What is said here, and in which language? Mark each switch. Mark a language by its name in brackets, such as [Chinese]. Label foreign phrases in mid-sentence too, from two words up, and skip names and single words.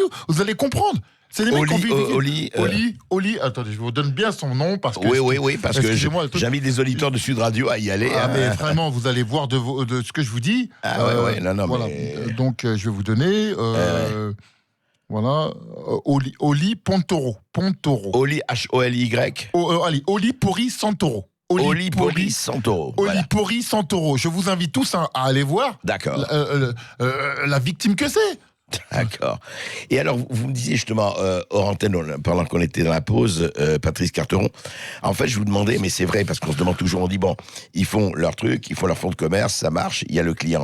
[French] Vous allez comprendre. C'est des mecs qui ont Oli, attendez, je vous donne bien son nom parce que... Oui, parce que j'invite des auditeurs de Sud Radio à y aller. Mais vraiment, vous allez voir de ce que je vous dis. Non, voilà. mais... Donc, je vais vous donner... Voilà, Oli Pantoro. Oli, H-O-L-Y. Oli Pori Santoro. Oli Pori Santoro. Oli Pori Santoro. Je vous invite tous à aller voir. D'accord. La victime que c'est. D'accord. Et alors, vous me disiez justement, hors antenne, pendant qu'on était dans la pause, Patrice Carteron, en fait, je vous demandais, mais c'est vrai, parce qu'on se demande toujours, on dit, bon, ils font leur truc, ils font leur fonds de commerce, ça marche, il y a le client.